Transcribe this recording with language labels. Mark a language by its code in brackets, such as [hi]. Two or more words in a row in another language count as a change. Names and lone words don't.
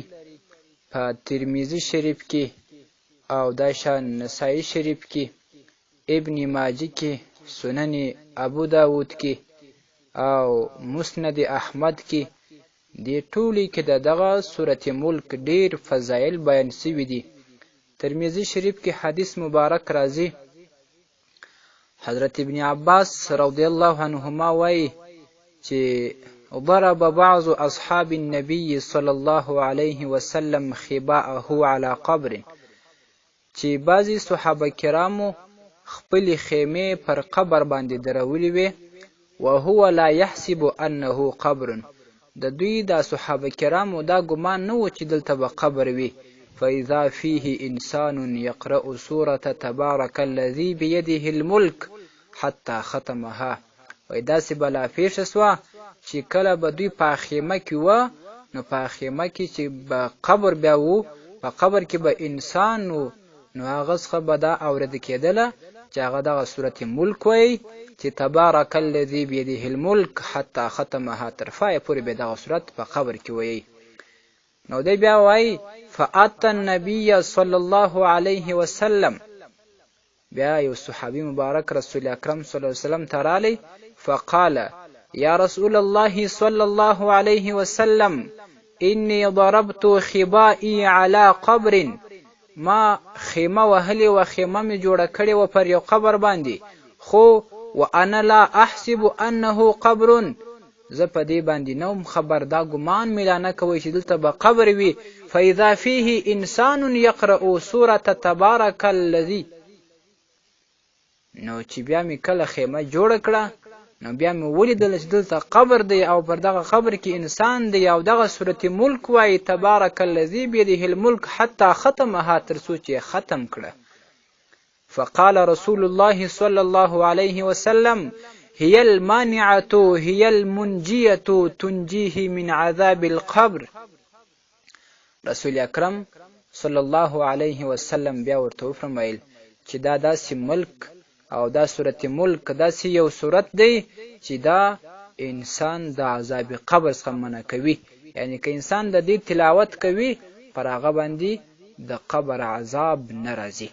[ps] په ترمذی شریف کې او داشان نسائی شریف کې، ابن ماجه کې، سنن ابو داود کې او مسند احمد کې، دې ټولي کې دغه سورة ملک ډیر فضایل بیان شوي دي. ترمذی شریف کې حدیث مبارک راځي، حضرت ابن عباس [ar] رضی الله عنهما [ps] وایي چې [ar] ضرب بعض اصحاب النبي صلی الله علیه وسلم خباءه على قبر، [ps] چې بعضی صحابه کرامو خپل خیمه پر قبر باندې درولې وي، [ar] وهو لا يحسب انه قبر، [ps] د دوی د صحابه کرامو دا ګمان نه و چې دلته به قبر وي. [ar] فإذا فيه إنسان يقرأ سورة تبارك الذي بيده الملك حتى ختمها. [ps] وای داسې بلا پیښه سوه چې کله به دوی په خیمه کې وه، نو په خیمه کې چې به قبر بیا و، په قبر کې به انسان و، نو هغه څخه به دا اورېده کېدله چې هغه دغه سورة ملک وایي چې [ar] تبارک الذي بيده الملک حتی ختمها، [ps] تر پایه پورې به دغه صورت په قبر کې وایي. نو دی بیا وایي [ar] فأتى النبي صلی الله علیه وسلم، [ps] بیا یو صحابي مبارک رسول اکرم صلی [ar] الله علیه وسلم ته رالی، فقال یا رسول الله صلی الله علیه وسلم انی ضربت خبائي على قبر، [ps] ما خیمه وهلې و، خیمه مې جوړه کړې و پر یو قبر باندې، خو [ar] وانا لا احسب انه قبر، [ps] زه په دې باندې نوم خبر، دا ګمان مې لا نه کوي چې دلته به قبر وي. [ar] فاذا فيه انسان يقرأ سورة تبارك الذي، [ps] نو چې بیا مې کله خیمه جوړه کړه، نو بیا مې ولیدل چې دلته قبر دی او پر دغه قبر کې انسان دی او دغه سورة ملک وایي [ar] تبارک الذی بیده الملک حتی ختمها، [ps] تر څو چې ختم کړه. [ar] فقال رسول الله صلی الله علیه وسلم هي المانعة هي المنجية تنجيه من عذاب القبر. [ps] رسول اکرم [ar] صلی الله علیه وسلم [ps] بیا ورته وفرمایل چې دا داسې ملک او دا سورة ملک داسې یو صورت دی چې دا انسان د عذاب قبر څخه منع کوي، یعنی که انسان د دې تلاوت کوي پر هغه باندې د قبر عذاب نه راځي.